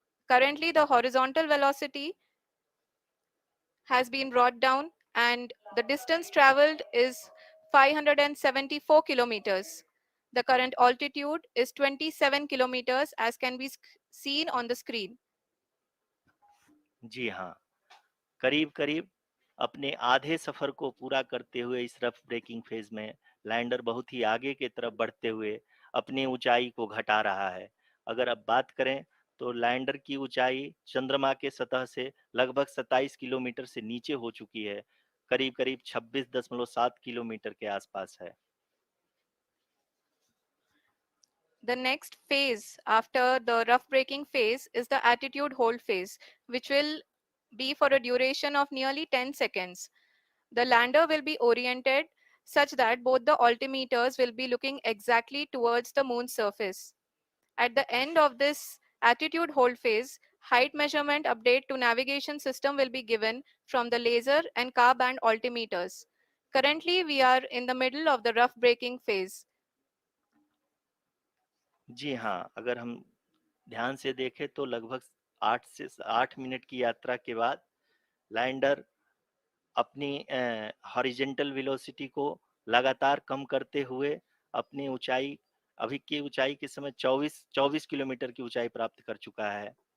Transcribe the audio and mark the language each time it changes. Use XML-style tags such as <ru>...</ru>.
<en>Currently, the horizontal velocity has been brought down, and the distance traveled is 574 kilometers. The current altitude is 27 kilometers, as can be seen on the screen.</en> <hi>जी हाँ, करीब-करीब अपने आधे सफर को पूरा करते हुए इस रफ ब्रेकिंग फेज में लैंडर बहुत ही आगे की तरफ बढ़ते हुए अपनी ऊंचाई को घटा रहा है। अगर अब बात करें तो लैंडर की ऊंचाई चंद्रमा के सतह से लगभग 27 किलोमीटर से नीचे हो चुकी है, करीब-करीब 26.7 किलोमीटर के आसपास है।</hi> <en>The next phase after the rough braking phase is the attitude hold phase, which will be for a duration of nearly 10 seconds. The lander will be oriented such that both the altimeters will be looking exactly towards the moon's surface. At the end of this attitude hold phase, height measurement update to navigation system will be given from the laser and car band altimeters. Currently, we are in the middle of the rough braking phase.</en> <hi>जी हाँ, अगर हम ध्यान से देखें तो लगभग 8 से 8 minute की यात्रा के बाद लैंडर अपनी हॉरिजेंटल वेलोसिटी को लगातार कम करते हुए अपनी ऊंचाई अभी की ऊंचाई के समय 24 किलोमीटर की ऊंचाई प्राप्त कर चुका है।</hi>